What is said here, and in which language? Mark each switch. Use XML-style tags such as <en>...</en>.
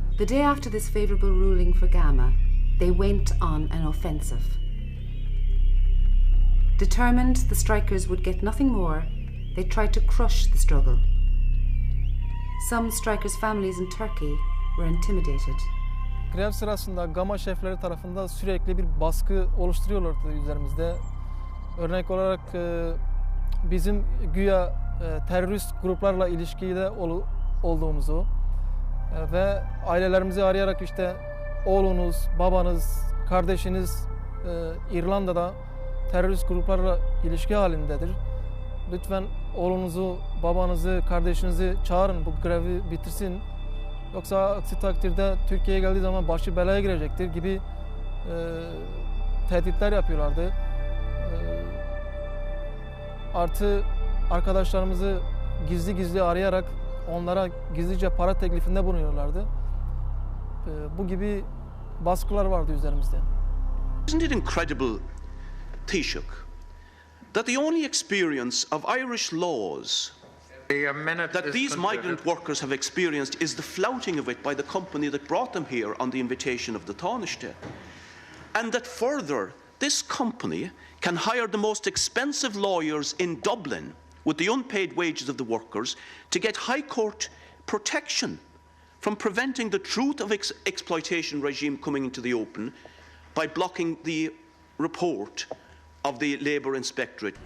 <en>The day after this favourable ruling for Gamma, they went on an offensive. Determined the strikers would get nothing more, they tried to crush the struggle. Some strikers' families in Turkey were intimidated.</en> <tr>Grev sırasında Gamma şefleri tarafından sürekli bir baskı oluşturuyorlardı üzerimizde. Örnek olarak bizim güya terörist gruplarla ilişkide olduğumuzu ve ailelerimizi arayarak işte oğlunuz, babanız, kardeşiniz İrlanda'da terörist gruplarla ilişki halindedir. Lütfen oğlunuzu, babanızı, kardeşinizi çağırın, bu grevi bitirsin. Yoksa aksi takdirde Türkiye'ye geldiği zaman başı belaya girecektir gibi tehditler yapıyorlardı. Artı arkadaşlarımızı gizli gizli arayarak onlara gizlice para teklifinde bulunuyorlardı. Bu gibi baskılar vardı üzerimizde.</tr> <en>Isn't it incredible, Taoiseach, that the only experience of Irish laws that these migrant workers have experienced is the flouting of it by the company that brought them here on the invitation of the Taoiseach? And that further, this company can hire the most expensive lawyers in Dublin with the unpaid wages of the workers to get High Court protection from preventing the truth of exploitation regime coming into the open by blocking the report of the Labour Inspectorate.</en>